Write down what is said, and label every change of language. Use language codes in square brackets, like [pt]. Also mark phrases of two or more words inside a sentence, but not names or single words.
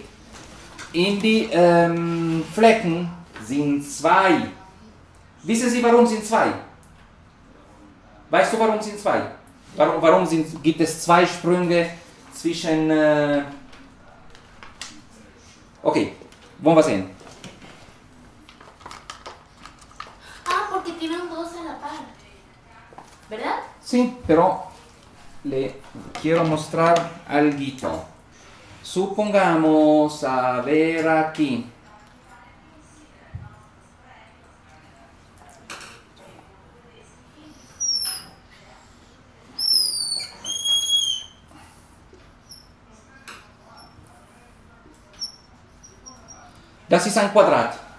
[de] In die Flecken sind 2. Wissen Sie, warum sind 2? Weißt du, warum sind 2? Gibt es 2 Sprünge zwischen... Okay, wollen wir sehen. [es] Porque tienen dos a la par. ¿Verdad? Sí, pero le quiero mostrar algo. Supongamos, a ver aquí. [de] Das ist ein Quadrat.